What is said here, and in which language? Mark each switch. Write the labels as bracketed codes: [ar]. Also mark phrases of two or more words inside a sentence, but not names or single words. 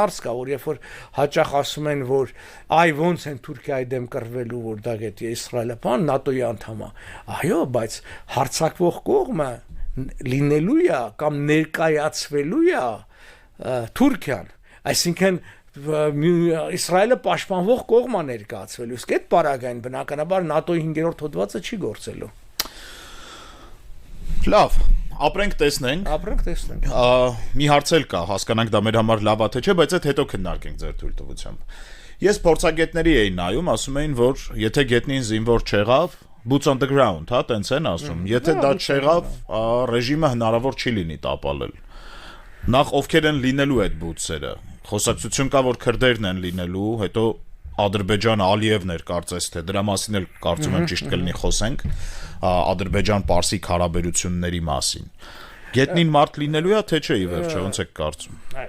[hy] հարց կա, որ երբ որ հաճախ ասում են, որ այ ոնց են Թուրքիայի դեմ կռվելու, որ դա գետի Իսրայելը, բան ՆԱՏՕ-ի անդամ է։ Այո, բայց հարձակվող կողմը լինելու է կամ ներկայացվելու է Թուրքիան, այսինքն Իսրայելը պաշտպանվող կողմ է ներկայացվելու, իսկ այդ պարագային բնականաբար ՆԱՏՕ-ի 5-րդ հոդվածը չի գործելու։ Լավ, ապրենք տեսնենք։ Մի հարց էլ կա, հասկանանք դա մեր համար լավ է թե չէ, բայց այդ հետո քննարկենք ձեր թույլտվությամբ։ Ես փորձագետների էի նայում, ասում էին, որ եթե գետնին զինվոր չեղավ, [en] boots on the ground, [hy] հա, տենց են ասում։ Եթե դա չեղավ, ռեժիմը հնարավոր չի լինի տապալել։ Նախ ովքեր են լինելու այդ բուտսերը։ Խոսակցություն կա, որ քրդերն են լինելու, հետո Ադրբեջանը Ալիևն էր կարծես թե դրա մասին էլ կարծում եմ ճիշտ կլինի խոսենք, Ադրբեջան-Պարսիկ հարաբերությունների մասին։ Գետնին մարդ լինելու է, թե չէ ի վերջո, ոնց եք կարծում։